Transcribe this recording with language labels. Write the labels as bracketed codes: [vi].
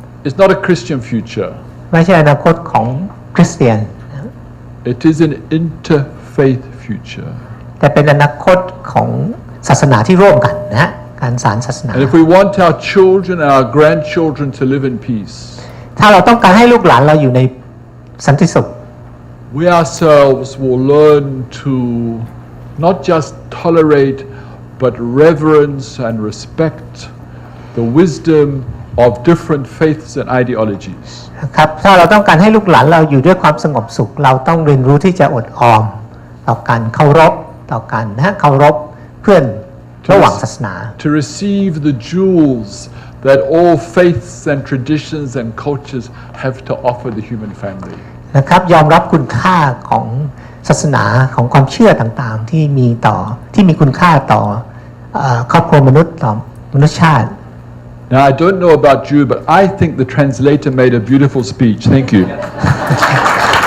[en] It's not a Christian future. [th] ไม่ใช่อนาคตของคริสเตียน [en] It is an interfaith future. [th] แต่เป็นอนาคตของศาสนาที่ร่วมกันนะการสานศาสนา [en] And if we want our children and our grandchildren to live in peace, [th] ถ้าเราต้องการให้ลูกหลานเราอยู่ในสันติสุข [en] we ourselves will learn to not just tolerate but reverence and respect the wisdom of different faiths and ideologies. [th] ครับถ้าเราต้องการให้ลูกหลานเราอยู่ด้วยความสงบสุขเราต้องเรียนรู้ที่จะอดออมต่อการเคารพต่อกันเคารพเพื่อนระหว่างศาสนา [en] To receive the jewels that all faiths and traditions and cultures have to offer the human family. [th] นะครับยอมรับคุณค่าของศาสนาของความเชื่อต่างๆที่มีคุณค่าต่อครอบครัวมนุษย์ต่อมนุษยชาติ [en] Now I don't know about you, but I think the translator made a beautiful speech. Thank you.